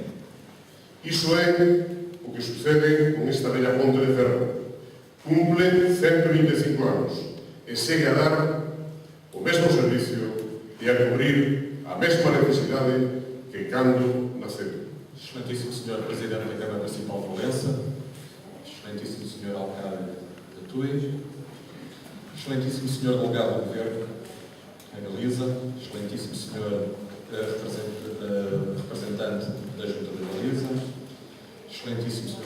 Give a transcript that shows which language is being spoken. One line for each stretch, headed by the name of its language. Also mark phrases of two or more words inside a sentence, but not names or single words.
Galician: Iso é o que sucede con esta bella ponte de Ferro. Cumple 125 anos e segue a dar o mesmo servicio e a cubrir a mesma necesidade que cando naceu.
Portuguese: Excelentíssimo Sr. Presidente da Câmara Municipal de Valença, Excelentíssimo Sr. Alcalde de Tui, Excelentíssimo Sr. Delegado do Governo em Galiza, Excelentíssimo Sr. Representante da Junta de Galiza, Excelentíssimo Sr.